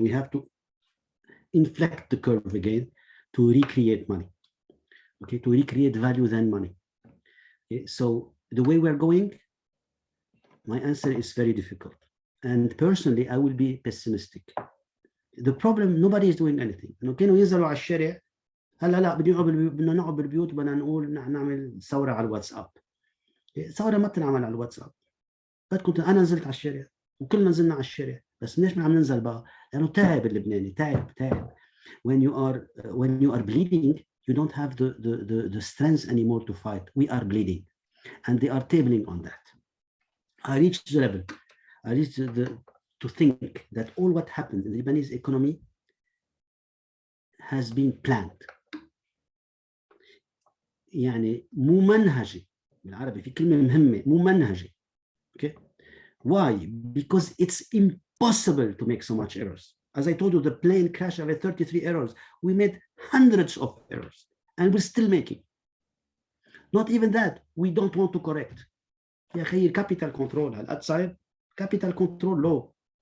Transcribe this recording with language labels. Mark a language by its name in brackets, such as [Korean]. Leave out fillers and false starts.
[English] We have to inflect the curve again to recreate money, okay, to recreate value than money. Okay? So the way we're going, my answer is very difficult. And personally, I will be pessimistic. The problem, nobody is doing anything. [Arabic] إنه كانوا ينزلوا على الشارع هلا لا بدنا نقعد بالبيوت بدنا نقول نعمل ثورة على الواتساب. ثورة ما بتنعمل على الواتساب. بس كنت أنا نزلت على الشارع وكلنا نزلنا على الشارع بس ليش ما عم ننزل بقى؟ لأنه تعب اللبناني تعب. [English] When you are bleeding, you don't have the strength anymore to fight. We are bleeding, and they are tabling on that. I reached the level. I reached to think that all what happened in the Lebanese economy has been planned. [Arabic] يعني ممنهجة بالعربي في كلمة مهمة ممنهجة. [English] Okay, why? Because it's impossible to make so much errors. As I told you, the plane crash had 33 errors. We made hundreds of errors, and we're still making. Not even that, we don't want to correct. [Arabic] يا أخي [English] capital control outside capital control law.